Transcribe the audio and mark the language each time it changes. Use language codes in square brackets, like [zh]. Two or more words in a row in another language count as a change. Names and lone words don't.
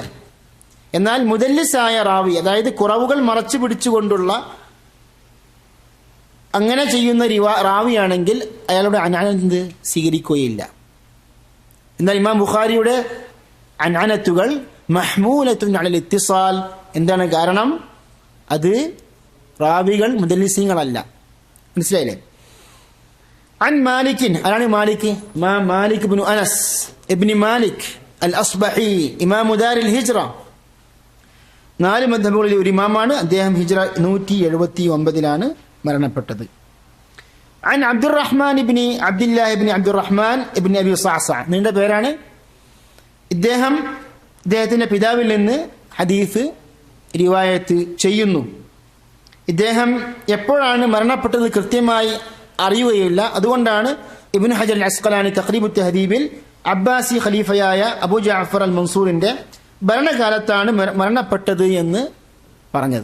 [ml] എന്നാൽ മുദല്ലിസായ റാവി, അതായത് കുറവുകൾ മറച്ചു പിടിച്ചുകൊണ്ടുള്ള അങ്ങനെ ചെയ്യുന്ന റാവിയാണെങ്കിൽ അയാളുടെ അൻഅനത്ത് സ്വീകരിക്കുകയില്ല. എന്നാൽ ഇമാം ബുഖാരിയുടെ അൻഅനത്തുകൾ [ar] محمولة على الاتصال. [ml] എന്താണ് കാരണം? അത് റാവികൾ മുദല്ലിസീങ്ങളല്ല. മനസ്സിലായില്ലേ? [ar] عن مالك أراني مالك ما مالك بن أنس ابن مالك الأصبحي إمام دار الهجرة. [ml] 4 മദ്ഹബുകളിലെ ഒരു ഇമാമാണ്. അദ്ദേഹം ഹിജ്റ 179 മരണപ്പെട്ടത്. [ar] عن عبد الرحمن بن عبد الله بن عبد الرحمن ابن أبي صعصع. [ml] നീണ്ട പേരാണ്. ഇദ്ദേഹത്തിന്റെ പിതാവിൽ നിന്ന് ഹദീസ് റിവായത്ത് ചെയ്യുന്നു. ഇദ്ദേഹം എപ്പോഴാണ് മരണപ്പെട്ടത് കൃത്യമായി അറിയുകയില്ല. അതുകൊണ്ടാണ് ഇബ്നു ഹജർ അൽ അസ്ഖലാനി തഖ്രീബുൽ തഹദീബിൽ അബ്ബാസി ഖലീഫയായ അബൂ ജഅഫർ അൽ മൻസൂറിന്റെ ഭരണകാലത്താണ് മരണപ്പെട്ടത് എന്ന് പറഞ്ഞത്.